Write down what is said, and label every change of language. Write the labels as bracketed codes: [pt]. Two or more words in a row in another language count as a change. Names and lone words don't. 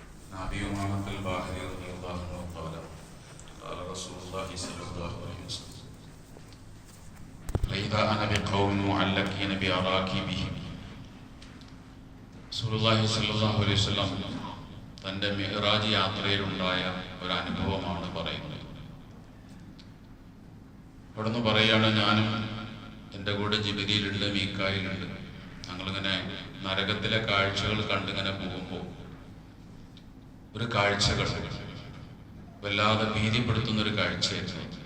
[ar] أبي أمامة الباهلي رضي الله عنه قال قال رسول الله صلى الله عليه وسلم فإذا أنا بقوم معلقين بأراكبهم. رسول الله صلى الله عليه وسلم [ml] തൻ്റെ മിഅ്റാജ് യാത്രയിലുണ്ടായ ഒരു അനുഭവമാണ് പറയുന്നത്. അവിടുന്ന് പറയുകയാണ്, ഞാനും എൻ്റെ കൂടെ ജിബ്രീലുണ്ട്, മീകായിലുണ്ട്. ഞങ്ങളിങ്ങനെ നരകത്തിലെ കാഴ്ചകൾ കണ്ടിങ്ങനെ പോകുമ്പോൾ ഒരു കാഴ്ചകൾ വല്ലാതെ ഭീതിപ്പെടുത്തുന്നൊരു കാഴ്ചയായിരുന്നു.